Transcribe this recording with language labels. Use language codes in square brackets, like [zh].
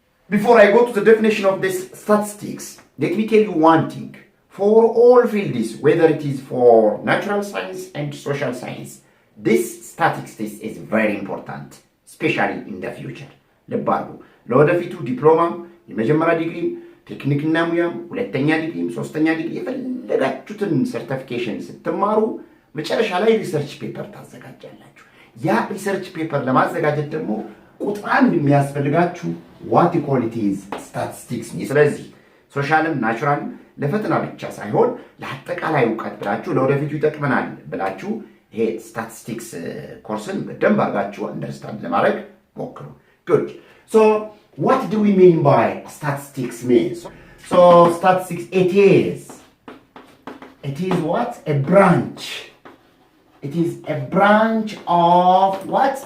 [en] Before I go to the definition of this statistics, let me tell you one thing. For all fields, whether it is for natural science and social science, this statistics is very important, especially in the future. [am] ለባሉ ለወደፊቱ ዲፕሎማም የመጀመሪያ ዲግሪም ቴክኒክና ሙያም ሁለተኛ ዲግሪም ሶስተኛ ዲግሪ የፈለጋችሁትን ሰርቲፊኬሽን ስትማሩ መጨረሻ ላይ ሪሰርች ፔፐር ታዘጋጃላችሁ። ያ ሪሰርች ፔፐር ለማዘጋጀት ደግሞ ቁጥር አንድ የሚያስፈልጋችሁ [en] what equality is statistics [am] ነው። ስለዚህ ሶሻልም ናቹራልም ለፈተና ብቻ ሳይሆን ለአጠቃላይ ዕውቀት ብላችሁ ለወደፊቱ ይጠቅመናል ብላችሁ ይሄ ስታቲስቲክስ ኮርስን በደንብ አድርጋችሁ አንደርስታንድ ለማድረግ ሞክሩ። Good. [en] So what do we mean by statistics means? So statistics, it is what? A branch. It is a branch of what?